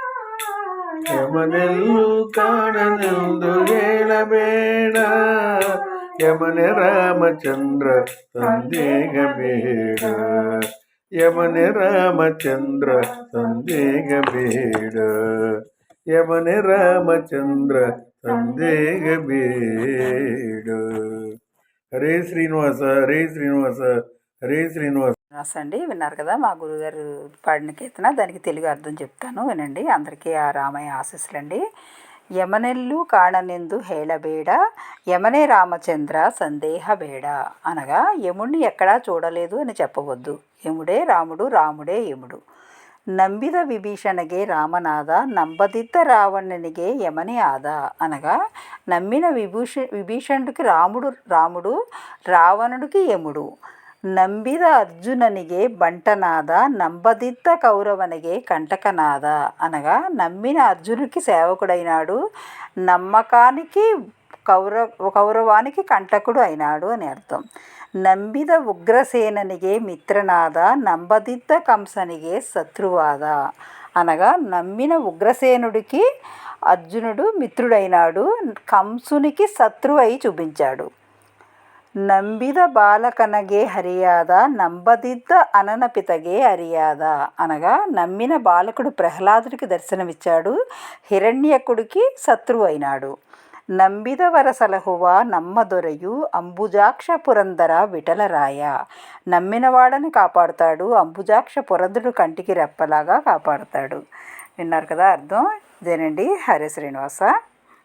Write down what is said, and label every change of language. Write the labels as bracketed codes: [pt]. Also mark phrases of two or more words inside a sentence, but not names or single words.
[kn] ಯಮನೆಲ್ಲೂ ಕಾಣನೆಂದು ಹೇಳಬೇಡ, ಯಮನೆ ರಾಮಚಂದ್ರ ಸಂದೇಹ ಬೇಡ, ಯಮನೆ ರಾಮಚಂದ್ರ ಸಂದೇಹ ಬೇಡ, ಯಮನೆ ರಾಮಚಂದ್ರ ಸಂದೇಹ ಬೇಡ. [te] హరే శ్రీనివాస హరే శ్రీనివాస హరే శ్రీనివాస. అండి విన్నారు కదా, మా గురుగారు పాడిన కీర్తన. దానికి తెలుగు అర్థం చెప్తాను, వినండి. అందరికీ ఆ రామయ్య ఆశీస్సులండి. [kn] ಯಮನೆಲ್ಲು ಕಾಣನೆಂದು ಹೇಳಬೇಡ, ಯಮನೇ ರಾಮಚಂದ್ರ ಸಂದೇಹ ಬೇಡ. [te] అనగా యముడిని ఎక్కడా చూడలేదు అని చెప్పవద్దు. యముడే రాముడు, రాముడే యముడు. [kn] ನಂಬಿದ ವಿಭೀಷಣಗೆ ರಾಮನಾದ, ನಂಬದಿದ್ದ ರಾವಣನಿಗೆ ಯಮನೇ ಆದ. [te] అనగా నమ్మిన విభీషణుడికి రాముడు, రావణుడికి యముడు. [kn] ನಂಬಿದ ಅರ್ಜುನನಿಗೆ ಬಂಟನಾದ, ನಂಬದಿದ್ದ ಕೌರವನಿಗೆ ಕಂಟಕನಾದ. [te] అనగా నమ్మిన అర్జునుడికి సేవకుడైనాడు, నమ్మకానికి కౌరవానికి కంటకుడు అయినాడు అని అర్థం. [kn] ನಂಬಿದ ಉಗ್ರಸೇನನಿಗೆ ಮಿತ್ರನಾದ, ನಂಬದಿದ್ದ కంసನಿಗೆ శత్రువాద. [te] అనగా నమ్మిన ఉగ్రసేనుడికి అర్జునుడు మిత్రుడైనాడు, కంసునికి శత్రువు అయి చూపించాడు. [kn] ನಂಬಿದ ಬಾಲಕನಿಗೆ ಹರಿಯಾದ, ನಂಬದಿದ್ದ ಅನನ ಪಿತಗೆ ಅರಿಯಾದ. [te] అనగా నమ్మిన బాలకుడు ప్రహ్లాదుడికి దర్శనమిచ్చాడు, హిరణ్యకుడికి శత్రువు అయినాడు. [kn] ನಂಬಿದವರ ಸಲಹುವ ನಮ್ಮ దొరయు, అంబుజాక్ష పురందర విఠలరాయ. [te] నమ్మినవాడని కాపాడుతాడు, అంబుజాక్ష పురంధరుడు కంటికి రెప్పలాగా కాపాడుతాడు. విన్నారు కదా అర్థం. ఇదేనండి. హరే శ్రీనివాస.